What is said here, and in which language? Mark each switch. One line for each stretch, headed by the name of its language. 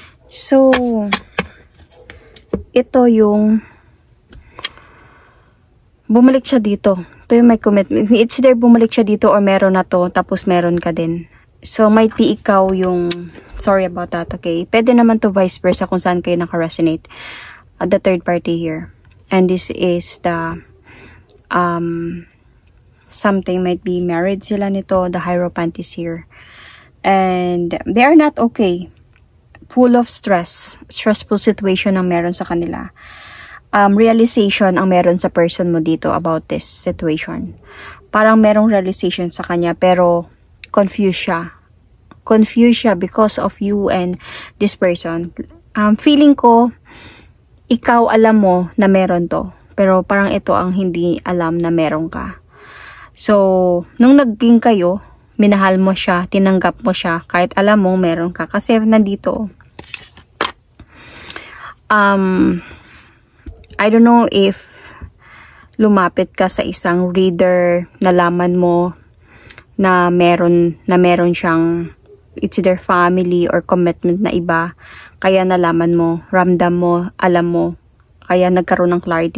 Filipino: So, ito yung bumalik siya dito. Ito yung may commitment.
English: It's either
Filipino: bumalik siya dito or meron na to, tapos meron ka din.
English: So, might be
Filipino: ikaw yung,
English: sorry about that, okay?
Filipino: Pwede naman to vice versa kung saan kayo naka-resonate.
English: The third party here. And this is the, something might be married
Filipino: sila nito.
English: The Hierophant is here. And they are not okay. Full of stress. Stressful situation
Filipino: ang meron sa kanila. Realization ang meron sa person mo dito
English: about this situation.
Filipino: Parang merong realization sa kanya pero confused siya.
English: Confused
Filipino: siya
English: because of you and this person.
Filipino: Feeling ko, ikaw alam mo na meron to. Pero parang ito ang hindi alam na meron ka. So, nung naging kayo, minahal mo siya, tinanggap mo siya, kahit alam mo meron ka. Kasi nandito,
English: I don't know if
Filipino: lumapit ka sa isang reader, nalaman mo na meron siyang
English: it's either family or commitment
Filipino: na iba, kaya nalaman mo, ramdam mo, alam mo, kaya nagkaroon ng clarity.